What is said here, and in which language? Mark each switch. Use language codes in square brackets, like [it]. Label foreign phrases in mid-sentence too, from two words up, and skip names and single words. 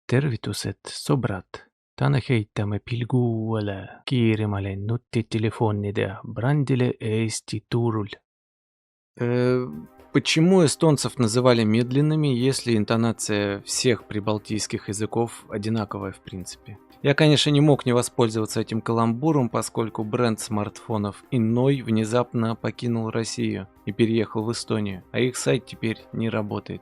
[et] Tervitused, sõbrad! Täna heitame pilgu uuele kiirimale nutitelefonide brändile Eesti turul. [ru] Почему эстонцев называли медленными, если интонация всех прибалтийских языков одинаковая в принципе? Я, конечно, не мог не воспользоваться этим каламбуром, поскольку бренд смартфонов Иной внезапно покинул Россию и переехал в Эстонию, а их сайт теперь не работает.